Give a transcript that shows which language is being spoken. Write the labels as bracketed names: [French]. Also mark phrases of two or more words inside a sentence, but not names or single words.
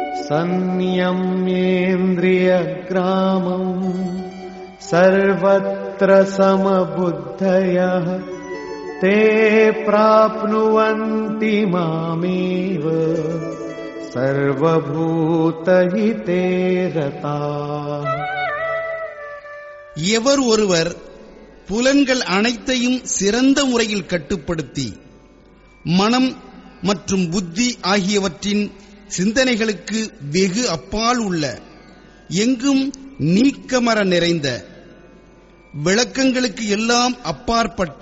[Sanskrit] संयम्येन्द्रियग्रामम् सर्वत्र समबुद्धयः ते प्राप्नुवन्ति मामेव सर्वभूतहिते रताः. [Tamil] எவர் ஒருவர் புலன்கள் அனைத்தையும் சிறந்த முறையில் கட்டுப்படுத்தி மனம் மற்றும் புத்தி ஆகியவற்றின் சிந்தனைகளுக்கு வெகு அப்பால் உள்ள எங்கும் நீக்கமர நிறைந்த விளக்கங்களுக்கு எல்லாம் அப்பாற்பட்ட